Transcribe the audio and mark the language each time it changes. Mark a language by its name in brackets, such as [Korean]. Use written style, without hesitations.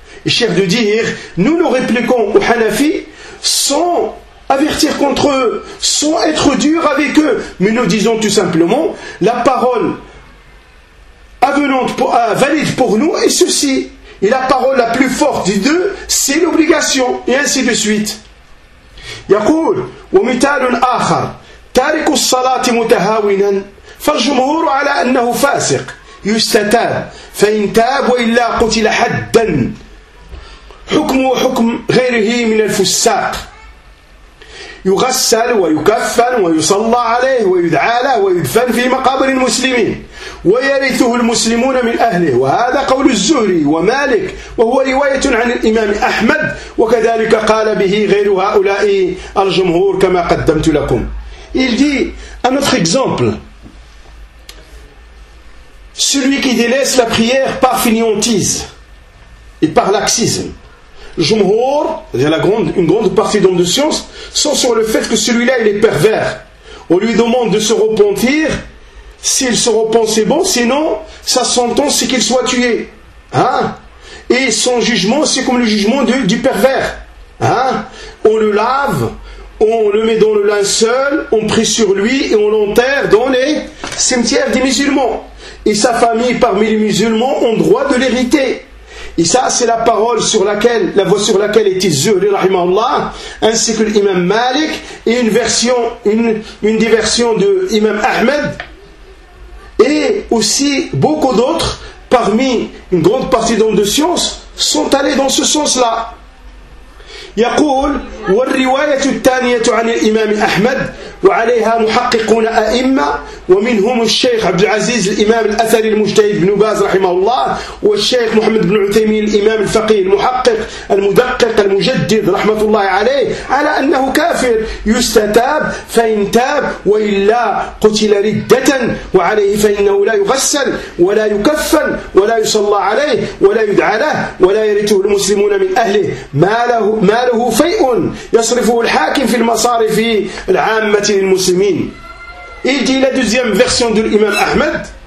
[French] Et cher de dire, nous nous répliquons au Hanafi sans avertir contre eux, sans être durs avec eux. Mais nous disons tout simplement, la parole avenante, valide pour nous est ceci. Et la parole la plus forte des deux, c'est l'obligation. Et ainsi de suite. [Arabic] يقول ومثال آخر تارك الصلاة متهاونا فالجمهور على أنه فاسق يستتاب فإن تاب وإلا قتل حدا حكمه حكم غيره من الفساق يغسل ويكفن ويصلى عليه ويدعى له ويدفن في مقابر المسلمين ويرثه المسلمون من أهله وهذا قول الزهري ومالك وهو رواية عن الإمام أحمد وكذلك قال به غير هؤلاء الجمهور كما قدمت لكم. [French] Il dit, un autre exemple, celui qui délaisse la prière par fainéantise et par laxisme. Jumhur, c'est-à-dire une grande partie d'hommes de science, sont sur le fait que celui-là, il est pervers. On lui demande de se repentir. S'il se repent, c'est bon. Sinon, sa sentence, c'est qu'il soit tué. Hein? Et son jugement, c'est comme le jugement du pervers. Hein? On le lave, on le met dans le linceul, on prie sur lui et on l'enterre dans les cimetières des musulmans. Et sa famille, parmi les musulmans, ont droit de l'hériter. Et ça, c'est la parole sur laquelle, la voix sur laquelle était Zuhri, rahimahullah, ainsi que l'imam Malik, et une diversion de l'imam Ahmed, et aussi beaucoup d'autres, parmi une grande partie d'hommes de science, sont allés dans ce sens-là. [Arabic] يقول والرواية الثانية عن الإمام أحمد وعليها محققون أئمة ومنهم الشيخ عبد العزيز الإمام الأثري المجتهد بن باز رحمه الله والشيخ محمد بن عثيمين الإمام الفقيه المحقق المدقق المجدد رحمة الله عليه على أنه كافر يستتاب فإن تاب وإلا قتل ردة وعليه فإنه لا يغسل ولا يكفن ولا يصلى عليه ولا يدعى له ولا يرثه المسلمون من أهله ما له ما له فيء يصرفه الحاكم في المصارف العامة للمسلمين. [French] Il dit la deuxième version de l'imam Ahmed,